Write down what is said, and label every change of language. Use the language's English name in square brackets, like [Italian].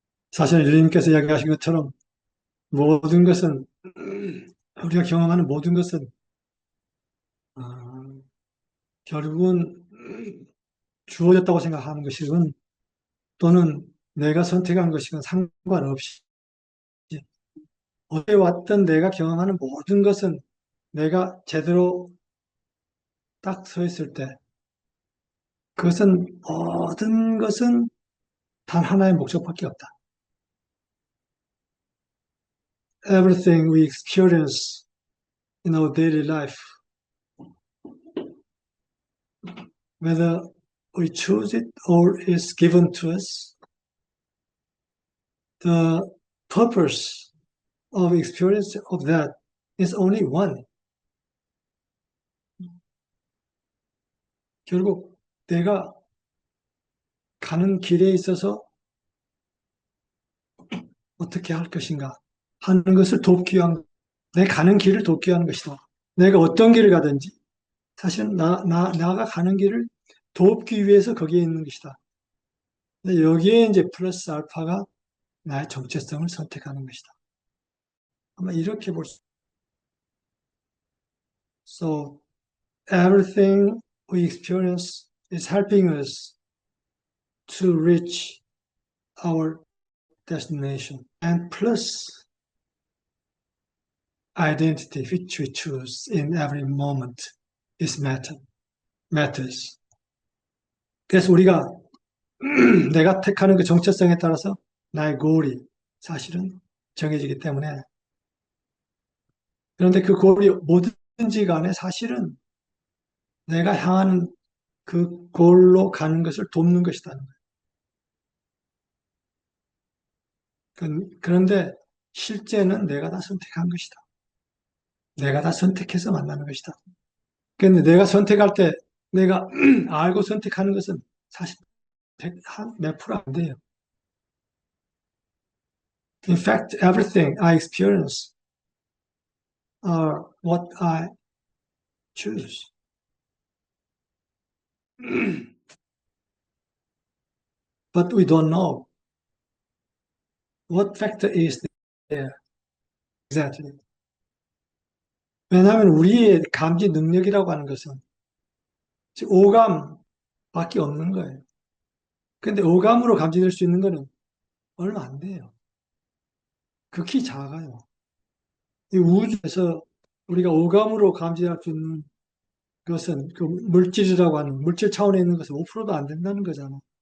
[Korean] 사실 유리님께서 이야기하신 것처럼 모든 것은 우리가 경험하는 모든 것은 어, 결국은 주어졌다고 생각하는 것이건 또는 내가 선택한 것이건 상관없이 어디에 왔든 내가 경험하는 모든 것은 내가 제대로 딱 서 있을 때 그것은 모든 것은 단 하나의 목적밖에 없다. [English] Everything we experience in our daily life, whether we choose it or is given to us, the purpose of experience of that is only one. [Korean] 결국 내가 가는 길에 있어서 어떻게 할 것인가 하는 것을 돕기 위한, 내 가는 길을 돕기 위한 것이다. 내가 어떤 길을 가든지 사실은 나가 가는 길을 돕기 위해서 거기에 있는 것이다. 근데 여기에 이제 플러스 알파가 나의 정체성을 선택하는 것이다. 아마 이렇게 볼 수. [English] So everything we experience is helping us to reach our destination. And plus identity which we choose in every moment is matters. [Korean] 그래서 우리가 내가 택하는 그 정체성에 따라서 나의 goal이 사실은 정해지기 때문에, 그런데 그 goal이 뭐든지 간에 사실은 내가 향하는 그 goal로 가는 것을 돕는 것이다. 그런데 실제는 내가 다 선택한 것이다. 내가 다 선택해서 만나는 것이다. 그런데 내가 선택할 때 내가 알고 선택하는 것은 사실 몇 프로 안 돼요. [English] In fact, everything I experience are what I choose. But we don't know what factor is there exactly. [Korean] 왜냐하면 우리의 감지 능력이라고 하는 것은 오감밖에 없는 거예요. 근데 오감으로 감지될 수 있는 거는 얼마 안 돼요. 극히 작아요. 이 우주에서 우리가 오감으로 감지할 수 있는 것은 그 물질이라고 하는 물질 차원에 있는 것은 5%도 안 된다는 거잖아.